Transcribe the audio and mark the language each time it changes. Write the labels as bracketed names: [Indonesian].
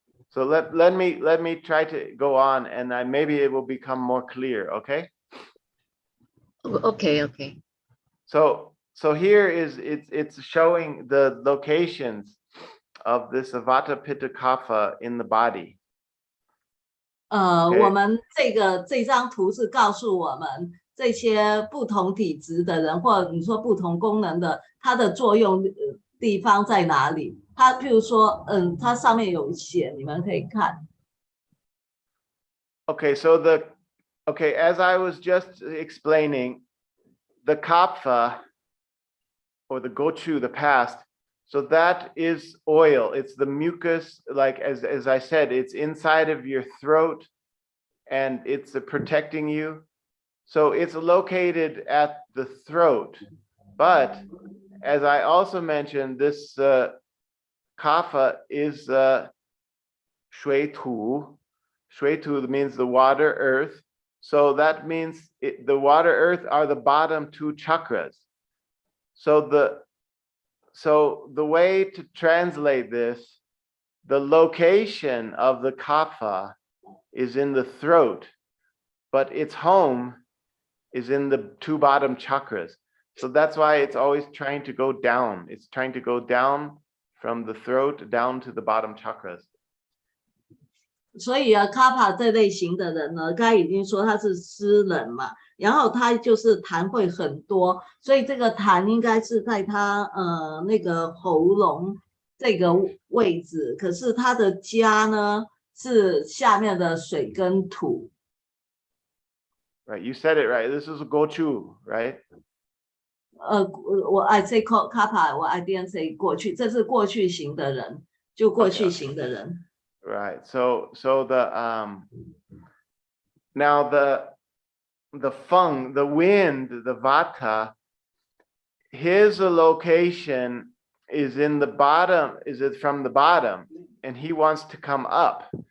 [English] So let me try to go on, and maybe it will become more clear. Okay. Okay. So here is it's showing the locations of this Vata Pitta Kapha in the body. Okay. [Chinese] 我们这张图是告诉我们这些不同体质的人，或者你说不同功能的，它的作用地方在哪里？它譬如说，它上面有写，你们可以看。 [English] Okay, so as I was just explaining, the kapha or the gochu, the past, so that is oil. It's the mucus, like as I said, it's inside of your throat and it's protecting you. So it's located at the throat. But as I also mentioned, this kapha is shui tu. Shui tu means the water, earth. So that means the water, earth are the bottom two chakras. So the way to translate this, the location of the kapha is in the throat, but its home is in the two bottom chakras. So that's why it's always trying to go down. It's trying to go down from the throat down to the bottom chakras. [Chinese] 所以卡帕这类型的人呢，刚才已经说他是湿冷嘛，然后他就是痰会很多，所以这个痰应该是在他那个喉咙这个位置，可是他的家呢是下面的水跟土。 [English] Right, you said it right. This is a gochu, right? I say [Chinese] 卡帕， [English] I didn't say [Chinese] 过去，这是过去型的人，就过去型的人。 [English] Right. So the now the feng, the wind, the vata, his location is in the bottom, is it from the bottom, and he wants to come up.